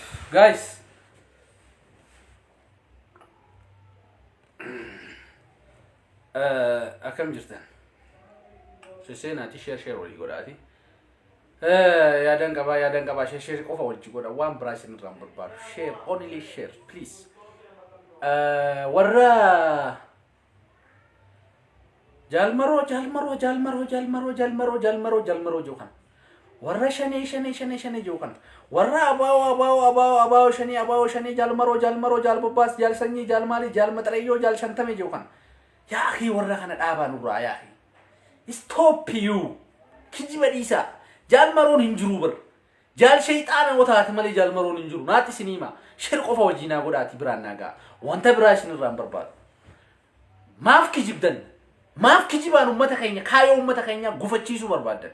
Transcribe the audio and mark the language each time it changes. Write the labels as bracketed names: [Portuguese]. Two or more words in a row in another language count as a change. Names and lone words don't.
[Oromo] Guys, akkam jirtan? Seseenaati share walii godhaati. Yaadan qabaa share qofa wajji godha waan biraa isin irraa barbaadu. [English] Share, only share, please. [Oromo] Warra jalmaroo jokan. Warra shane jokan. Warra abaawo shane jalmaroo jalbabbaas jalsanyii jalmaali jalmaxareyyoo jalshantame jokan. [Arabic] يا أخي [Oromo] warra kana dhaabaa nurraa [Arabic] يا أخي. [English] Stop you. [Oromo] Kijiba dhiisa. Jalmaroon hin jiru bar. Jal shayxaana wataati malee jalmaroon hin jiru. Naati sinima. Shir qofa wajjinaa godhaati biraan nagaa. Wanta biraa isin irraa barbaadu. Maaf kijibdan. Maaf kijibaan ummata keenya kaayoo ummata keenya gufachiisuu barbaadan.